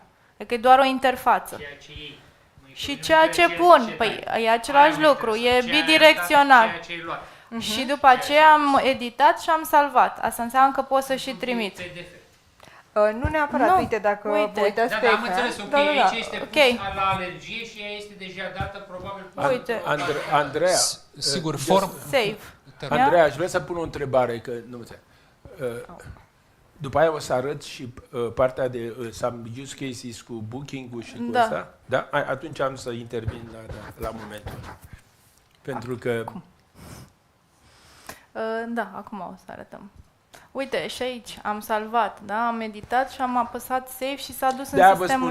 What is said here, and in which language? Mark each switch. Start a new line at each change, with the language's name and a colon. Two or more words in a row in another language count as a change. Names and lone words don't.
Romanian: Adică e doar o interfață. Și ceea ce pun, păi e același lucru, e bidirecțional. Și după aceea am editat și am salvat. Asta înseamnă că pot să și trimit. Nu neapărat, Nu, uite, dacă uite. vă uitați Da, pe da, am ecran. înțeles, ok, Da, da, da. aici este Ok. pus la alergie și ea este deja dată probabil pe Uite. Andreea, Sigur, just- form... Save. Andreea, aș vrea să pun o întrebare, că nu înțeleg. După aia o să arăt și partea de
English: some use cases
Romanian: cu booking-ul și cu Da. asta. Da? Atunci am să intervin la momentul ăla. Pentru că... Da, acum o să arătăm. Uite, și aici am salvat, da? Am meditat și am apăsat save și s-a dus De-aia în vă sistemul